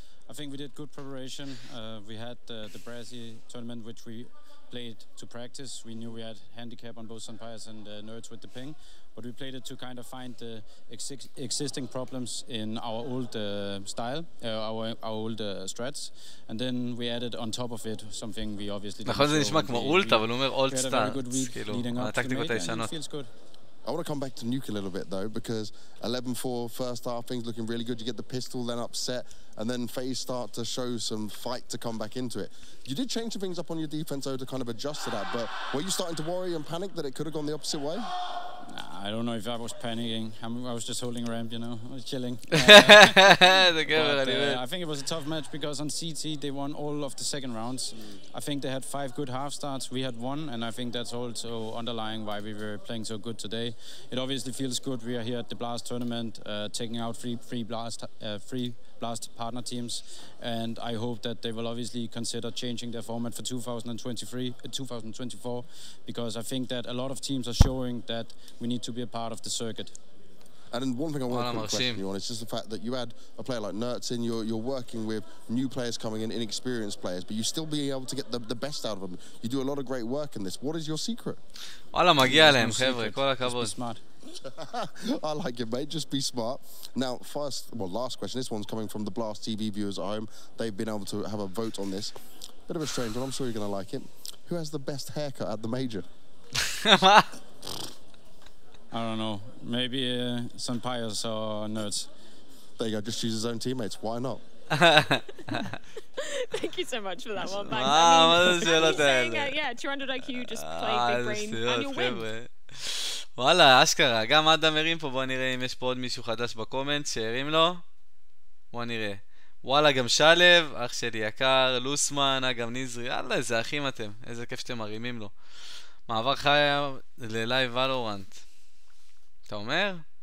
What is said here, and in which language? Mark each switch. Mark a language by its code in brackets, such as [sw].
[en] I think we did good preparation. We had the Brazil tournament, which we played to practice. We knew we had handicap on both Sunpires and Nerds with the ping, but we played it to kind of find the existing problems in our old style, our old strats, and then we added on top of it something we obviously didn't. [he] נכון, זה נשמע כמו אולט, אבל הוא אומר אולט סטארטס, כאילו, הטקטיקות הישנות. [en] I want to come back to Nuke a little bit though, because 11-4 first half, things looking really good. You get the pistol, then upset, and then FaZe start to show some fight to come back into it. You did change some things up on your defense though to kind of adjust to that, but were you starting to worry and panic that it could have gone the opposite way? I don't know if I was panicking. I was just holding a ramp, you know, I was chilling. I think it was a tough match because on CT they won all of the second rounds. I think they had 5 good half starts. We had 1, and I think that's also underlying why we were playing so good today. It obviously feels good. We are here at the Blast tournament, taking out free Blast partner teams, and I hope that they will obviously consider changing their format for 2024, because I think that a lot of teams are showing that we need to be a part of the circuit. And then one thing I want to question you on is just the fact that you had a player like Nurts in, you're working with new players coming in, inexperienced players, but you still being able to get the best out of them. You do a lot of great work in this. What is your secret? [he] וואלה, מגיע להם, חבר'ה, כל הכבוד. [en] I like it, mate. Just be smart. Now, last question. This one's coming from the Blast TV viewers at home. They've been able to have a vote on this. Bit of a strange one. I'm sure you're going to like it. Who has the best haircut at the major? I don't know. Maybe Sunpires or Nerds. There you go. Just choose his own teammates. Why not? Thank you so much for that one. Thanks. Yeah, 200 IQ, just play big brain, and you'll win. [he] וואלה, אשכרה, גם אדם הרים פה, בוא נראה אם יש פה עוד מישהו חדש בקומנט שהרים לו. בוא נראה. וואלה, גם שלב, אח שלי יקר, לוסמן, גם נזרי, יאללה, איזה אחים אתם, איזה כיף שאתם מרימים לו. מעבר חיה ללייב ולורנט. אתה אומר?